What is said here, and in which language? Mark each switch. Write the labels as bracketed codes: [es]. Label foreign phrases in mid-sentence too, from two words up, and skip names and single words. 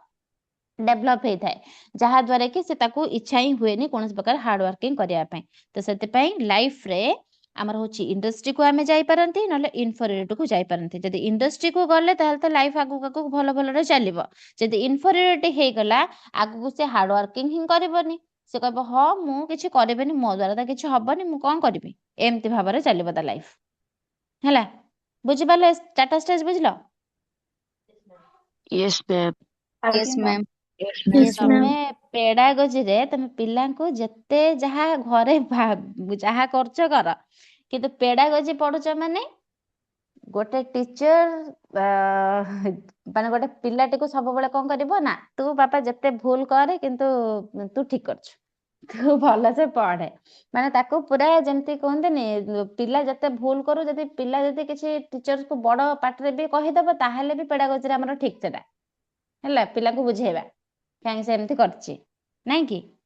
[or] ଡେଭଲପ ହେଇଥାଏ ଯାହା ଦ୍ୱାରା କି ସେ ତାକୁ ଇଚ୍ଛା ହିଁ ହୁଏନି କୌଣସି ପ୍ରକାର ହାର୍ଡୱାର୍କିଂ କରିବା ପାଇଁ ତ ସେଥିପାଇଁ ଲାଇଫରେ ଆମର ହଉଛି ଇଣ୍ଡଷ୍ଟ୍ରିକୁ ଆମେ ଯାଇପାରନ୍ତି ନହେଲେ ଇନଫେରିୟରିଟିକୁ ଯାଇପାରନ୍ତି ଯଦି ଇଣ୍ଡଷ୍ଟ୍ରିକୁ ଗଲେ ତାହେଲେ ତ ଲାଇଫ ଆଗକୁ ଭଲ ଭଲରେ ଚାଲିବ ଯଦି ଇନଫେରିୟରିଟି ହେଇଗଲା ଆଗକୁ ସେ ହାର୍ଡୱାର୍କିଂ ହିଁ କରିବନି ସେ କହିବ ହଁ ମୁଁ କିଛି କରିବିନି ମୋ ଦ୍ୱାରା ତ କିଛି ହବନି ମୁଁ କଣ କରିବି ଏମିତି ଭାବରେ ଚାଲିବ ତା ଲାଇଫ ହେଲା ବୁଝିପାରିଲେ ଚାରିଟା ଷ୍ଟେଜ ବୁଝିଲ [en] Yes, ma'am. Yes, ma'am. Yes, ma'am. [or] ତମେ ପେଡାଗୋଜିରେ ତମେ ପିଲାଙ୍କୁ ଯେତେ ଯାହା ଘରେ ଯାହା କରୁଛ କର କିନ୍ତୁ ପେଡାଗୋଜି ପଢୁଛ ମାନେ ଗୋଟେ ଟିଚର ମାନେ ଗୋଟେ ପିଲାଟିକୁ ସବୁବେଳେ କଣ କରିବ ନା ତୁ ବାପା ଯେତେ ଭୁଲ କରେ କିନ୍ତୁ ତୁ ଠିକ କରୁଛୁ ତୁ ଭଲସେ ପଢେ ମାନେ ତାକୁ ପୁରା ଯେମିତି କୁହନ୍ତିନି ପିଲା ଯେତେ ଭୁଲ କରୁ ଯଦି ପିଲା ଯଦି କିଛି ଟିଚରକୁ ବଡ ପାଟିରେ ବି କହିଦବ ତାହେଲେ ବି ପେଡାଗୋଜିରେ ଆମର ଠିକ ସେଟା ହେଲା ପିଲାଙ୍କୁ ବୁଝେଇବା କାହିଁକି ସେ ଏମିତି କରିଛି ନାଇଁ କି